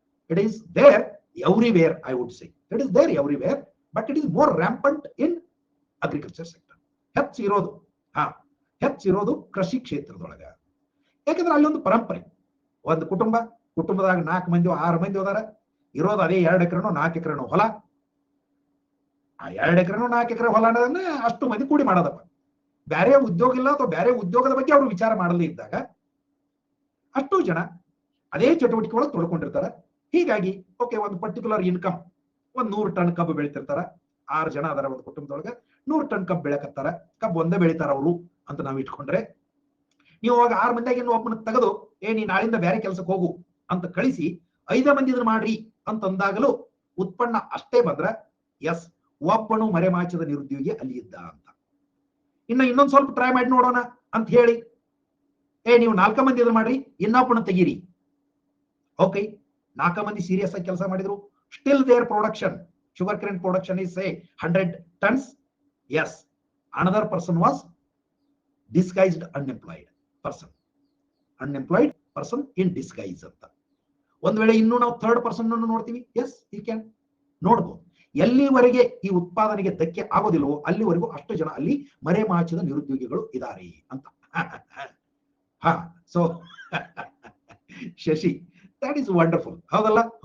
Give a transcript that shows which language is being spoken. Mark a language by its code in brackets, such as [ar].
[en] It is there everywhere, I would say. It is there everywhere, but it is more rampant in agriculture sector. [kn] ಹೆಚ್ಚಿರೋದು ಕೃಷಿ ಕ್ಷೇತ್ರದೊಳಗ. ಯಾಕಂದ್ರೆ ಅಲ್ಲಿ ಒಂದು ಪರಂಪರೆ, ಒಂದು ಕುಟುಂಬದಾಗ 4 ಮಂದಿ 6 ಮಂದಿ ಹೋದಾರ, ಇರೋದು ಅದೇ 2 ಎಕರೆನೋ 4 ಎಕರೆನೋ ಹೊಲ. ಆ 2 ಎಕರೆನೋ 4 ಎಕರೆ ಹೊಲ ಅನ್ನೋದನ್ನ ಅಷ್ಟು ಮಂದಿ ಕೂಡಿ ಮಾಡೋದಪ್ಪ. ಬೇರೆ ಉದ್ಯೋಗ ಇಲ್ಲ ಅಥವಾ ಬೇರೆ ಉದ್ಯೋಗದ ಬಗ್ಗೆ ಅವರು ವಿಚಾರ ಮಾಡದೇ ಇದ್ದಾಗ ಅಷ್ಟು ಜನ ಅದೇ ಚಟುವಟಿಕೆ ಒಳಗೆ ತೊಡ್ಕೊಂಡಿರ್ತಾರೆ. ಹೀಗಾಗಿ ಓಕೆ, ಒಂದು ಪರ್ಟಿಕ್ಯುಲರ್ ಇನ್ಕಮ್, 100 ಟನ್ ಕಬ್ಬು ಬೆಳಿತಿರ್ತಾರ, 6 ಜನ ಅದರ ಒಂದು ಕುಟುಂಬದೊಳಗೆ 100 ಟನ್ ಕಬ್ಬು ಬೆಳಕತ್ತಾರ, ಕಬ್ಬು ಒಂದೇ ಬೆಳಿತಾರ ಅವರು ಅಂತ ನಾವು ಇಟ್ಕೊಂಡ್ರೆ, ನೀವು ಅವಾಗ 6 ಮಂದಿಯಾಗಿ ಒಬ್ಬನ ತೆಗೆದು ನೀ ನಾಳಿಂದ ಬೇರೆ ಕೆಲಸಕ್ಕೆ ಹೋಗು ಅಂತ ಕಳಿಸಿ 5 ಮಂದಿ ಇದನ್ನ ಮಾಡ್ರಿ ಅಂತಂದಾಗಲೂ ಉತ್ಪನ್ನ ಅಷ್ಟೇ ಬಂದ್ರೆ ಎಸ್, ಒಬ್ಬನು ಮರೆಮಾಚದ ನಿರುದ್ಯೋಗಿ ಅಲ್ಲಿ ಇದ್ದ ಅಂತ. ಇನ್ನೊಂದ್ ಸ್ವಲ್ಪ ಟ್ರೈ ಮಾಡಿ ನೋಡೋಣ ಅಂತ ಹೇಳಿ ನೀವು 4 ಮಂದಿ ಇದನ್ನ ಮಾಡ್ರಿ, ಇನ್ನೊಬ್ಬನ ತೆಗೀರಿ. [en] okay, [kn] 4 ಮಂದಿ ಸೀರಿಯಸ್ ಆಗಿ ಕೆಲಸ ಮಾಡಿದ್ರು, [en] Still there production, sugar cane production is say 100 tons. Yes, another person was disguised unemployed person in disguise ಅಂತ. [kn] ಒಂದ್ ವೇಳೆ ಇನ್ನೂ ನಾವು 3rd person ನೋಡ್ತೀವಿ, [en] as you can [kn] ನೋಡ್ಬೋದು. ಎಲ್ಲಿವರೆಗೆ ಈ ಉತ್ಪಾದನೆಗೆ ಧಕ್ಕೆ ಆಗೋದಿಲ್ಲವೋ ಅಲ್ಲಿವರೆಗೂ ಅಷ್ಟು ಜನ ಅಲ್ಲಿ ಮರೆಮಾಚಿದ ನಿರುದ್ಯೋಗಿಗಳು ಇದ್ದಾರೆ ಅಂತ. [en] So Shashi, that is wonderful, ಹೌದಲ್ಲ?